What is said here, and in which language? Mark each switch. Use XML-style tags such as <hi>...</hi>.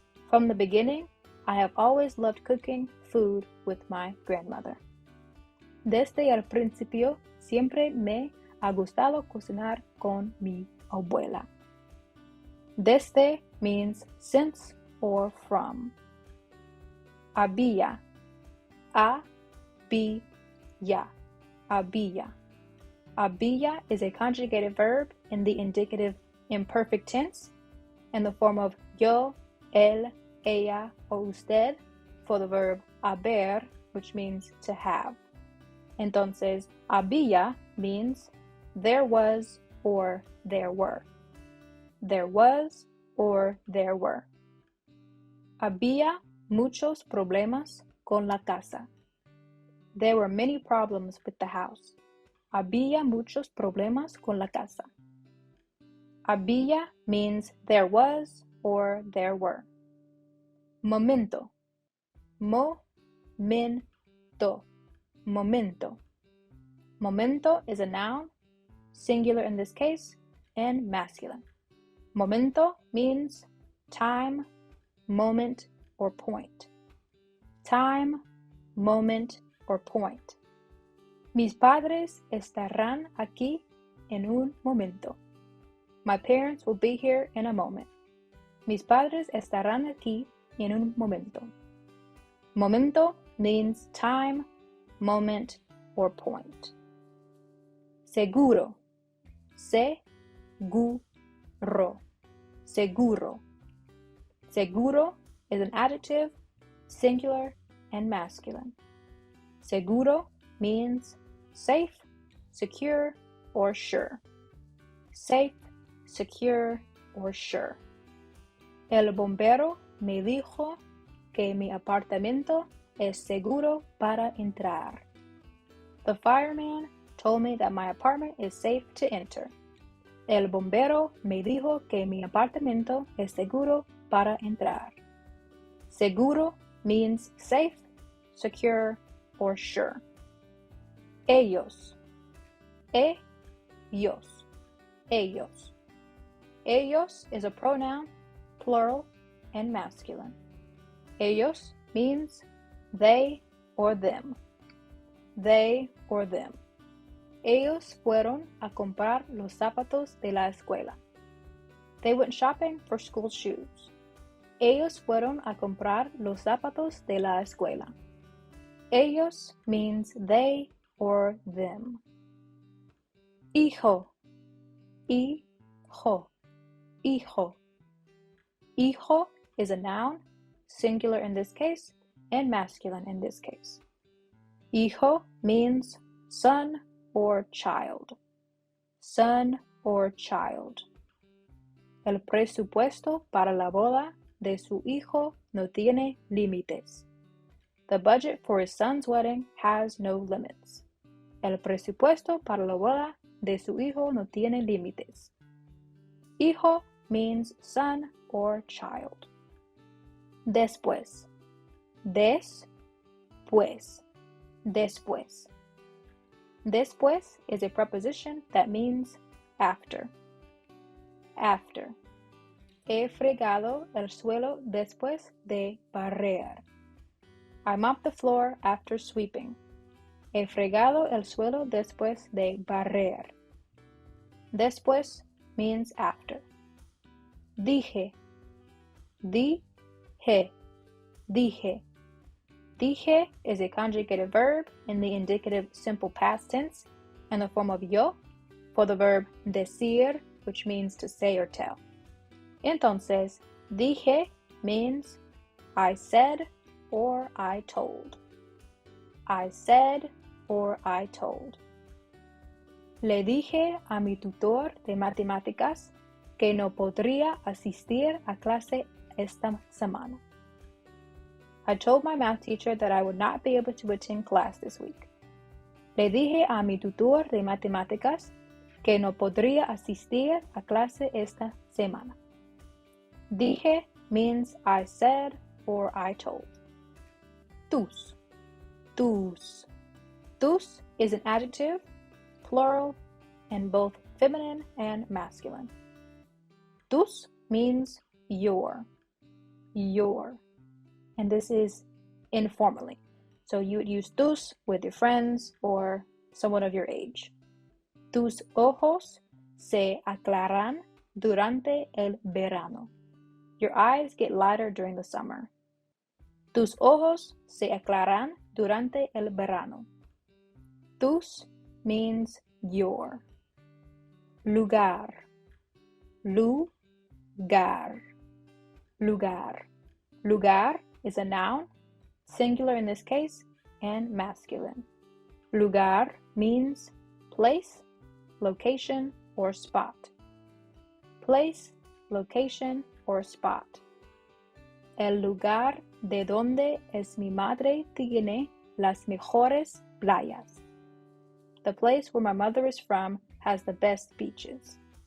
<en>From the beginning, I have always loved cooking food with my grandmother.</en> <es>Desde el principio, siempre me ha gustado cocinar con mi abuela.</es> <en>Desde means since or from. Había.</en> <es>había, había.</es> <en>Había is a conjugated verb in the indicative imperfect tense in the form of yo, él, ella, o usted for the verb haber, which means to have.</en> <es>Entonces,</es> <en>había means there was or there were. There was or there were.</en> <es>Había muchos problemas con la casa.</es> <en>There were many problems with the house.</en> <es>Había muchos problemas con la casa.</es> <en>Había means there was or there were. Momento. Momento. Momento. Momento is a noun, singular in this case, and masculine. Momento means time, moment, or point. Time, moment, or point.</en> <es>Mis padres estarán aquí en un momento.</es> <en>My parents will be here in a moment.</en> <es>Mis padres estarán aquí en un momento.</es> <en>Momento means time, moment, or point. Seguro. Seguro. Seguro. Seguro is an adjective, singular, and masculine. Seguro means safe, secure, or sure. Safe, secure, or sure.</en> <es>El bombero me dijo que mi apartamento es seguro para entrar.</es> <en>The fireman told me that my apartment is safe to enter.</en> <es>El bombero me dijo que mi apartamento es seguro para entrar.</es> <en>Seguro means safe, secure, or sure.</en> <es>Ellos. Ellos. Ellos.</es> <en>Ellos is a pronoun, plural, and masculine. Ellos means they or them. They or them.</en> <es>Ellos fueron a comprar los zapatos de la escuela.</es> <en>They went shopping for school shoes.</en> <es>Ellos fueron a comprar los zapatos de la escuela.</es> <en>Ellos means they or them. Hijo. Hijo. Hijo. Hijo is a noun, singular in this case, and masculine in this case. Hijo means son or child. Son or child.</en> <es>El presupuesto para la boda de su hijo no tiene límites.</es> <en>The budget for his son's wedding has no limits.</en> <es>El presupuesto para la boda de su hijo no tiene límites.</es> <en>Hijo means son or child. Después.</en> <es>Después. Después.</es> <en>Después is a preposition that means after. After.</en> <es>He fregado el suelo después de barrer.</es> <en>I mopped the floor after sweeping.</en> <es>He fregado el suelo después de barrer.</es> <en>Después means after. Dije.</en> <es>Dije. Dije.</es> <en>Dije is a conjugated verb in the indicative simple past tense in the form of yo for the verb decir, which means to say or tell.</en> <es>Entonces,</es> <en>dije means I said or I told. I said or I told.</en> <es>Le dije a mi tutor de matemáticas que no podría asistir a clase esta semana.</es> <en>I told my math teacher that I would not be able to attend class this week.</en> <es>Le dije a mi tutor de matemáticas que no podría asistir a clase esta semana.</es> <en>Dije means I said or I told. Tus. Tus. Tus is an adjective, plural, and both feminine and masculine. Tus means your. Your. And this is informally. So you would use tus with your friends or someone of your age.</en> <es>Tus ojos se aclaran durante el verano.</es> <en>Your eyes get lighter during the summer.</en> <es>Tus ojos se aclaran durante el verano.</es> <en>Tus means your.</en> <es>Lugar. Lugar. Lugar.</es> <en>Lugar is a noun, singular in this case, and masculine. Lugar means place, location, or spot. Place, location, or spot.</en> <es>El lugar de donde es mi madre tiene las mejores playas.</es> <en>The place where my mother is from has the best beaches.</en>